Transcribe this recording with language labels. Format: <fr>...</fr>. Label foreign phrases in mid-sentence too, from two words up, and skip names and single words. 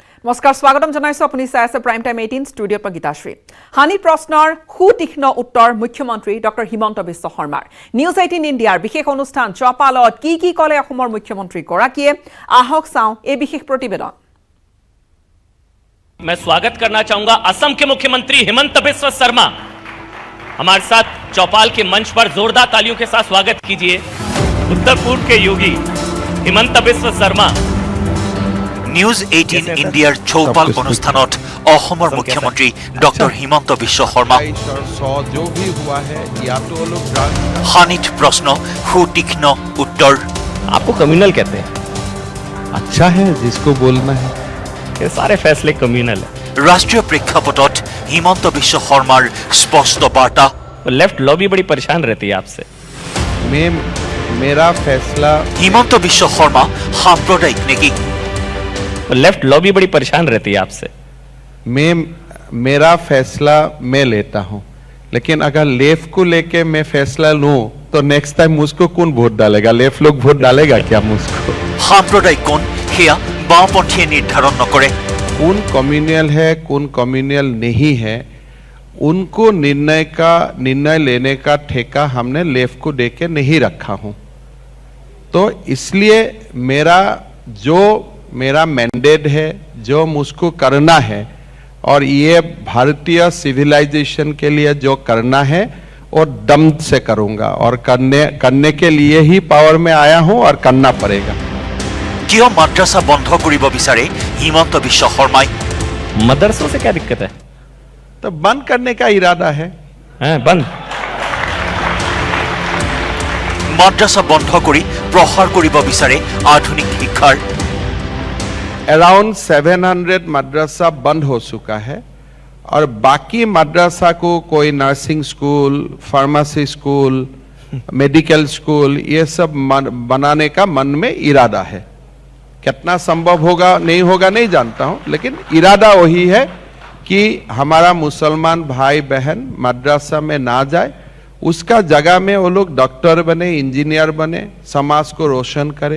<as>নমস্কাৰ স্বাগতম জনাইছো আপুনি চাই আছে</as> <en>prime time</en> <as>18 ষ্টুডিঅ'ত গীতাশ্ৰী হানি প্ৰশ্নৰ সুতীক্ষ্ণ উত্তৰ মুখ্যমন্ত্ৰী ডক্টৰ হিমন্ত বিশ্ব শৰ্মাৰ নিউজ 18 ইণ্ডিয়াৰ বিশেষ অনুষ্ঠান চপালত কি কলে অসমৰ মুখ্যমন্ত্ৰী গৰাকীয়ে আহক চাওঁ এই বিশেষ প্ৰতিবেদন</as> <hi>मैं स्वागत करना चाहूंगा असम के मुख्यमंत्री हिमंत बिस्व शर्मा हमारे साथ चौपाल के मंच पर जोरदार तालियों के साथ स्वागत कीजिए उत्तर पूर्व के योगी हिमंत बिस्व शर्मा</hi> <as>নিউজ 18 ইণ্ডিয়াৰ চৌপাল অনুষ্ঠানত অসমৰ মুখ্যমন্ত্ৰী ডক্টৰ হিমন্ত বিশ্ব শৰ্মা হানিত প্ৰশ্ন সুতীক্ষ্ণ উত্তৰ</as> <hi>आपको कम्युनल कहते हैं अच्छा है जिसको बोलना है ये सारे फैसले कम्युनल है</hi> <as>ৰাষ্ট্ৰীয় প্ৰেক্ষাপটত হিমন্ত বিশ্ব শৰ্মাৰ স্পষ্ট বাৰ্তা</as> <en>left lobby</en> <hi>बड़ी परेशान रहती है आपसे मेरा फैसला</hi> <as>হিমন্ত বিশ্ব শৰ্মা সাম্প্ৰদায়িক নেকি</as> <en>left lobby</en> <hi>बड़ी परेशान रहती है आपसे मेरा फैसला मैं लेता हूं लेकिन अगर लेफ्ट को लेके मैं फैसला लूं तो</hi> <en>next time</en> <hi>मुझको कौन वोट डालेगा लेफ्ट लोग वोट डालेगा क्या मुझको</hi> <as>সাম্প্ৰদায়িক কোন সেয়া বাওঁপন্থীয়ে নিৰ্ধাৰণ নকৰে</as> <hi>कौन कम्युनल है कौन कम्युनल नहीं है उनको निर्णय लेने का ठेका हमने लेफ्ट को देके नहीं रखा हूं तो इसलिए मेरा मैंडेट है जो मुझको करना है और ये भारतीय सिविलाइजेशन के लिए जो करना है और दम से करूंगा और करने के लिए ही पावर में आया हूं और करना पड़ेगा</hi> <as>কিয় মাদ্ৰাছা বন্ধ কৰিব বিচাৰে হিমন্ত বিশ্ব শৰ্মাই</as> <hi>मदरसों से क्या दिक्कत है तो बंद करने का इरादा है बंद</hi> <as>মাদ্ৰাছা বন্ধ কৰি প্ৰসাৰ কৰিব বিচাৰে আধুনিক শিক্ষাৰ</as> <hi>अराउंड 700 मदरसा बंद हो चुका है और बाकी मदरसा को कोई</hi> <en>nursing school pharmacy school medical school</en> <hi>ये सब बनाने का मन में इरादा है कितना संभव होगा नहीं जानता हूं लेकिन इरादा वही है कि हमारा मुसलमान भाई बहन मदरसा में ना जाए उसका जगह में वो लोग डॉक्टर बने इंजीनियर बने समाज को रोशन करे</hi>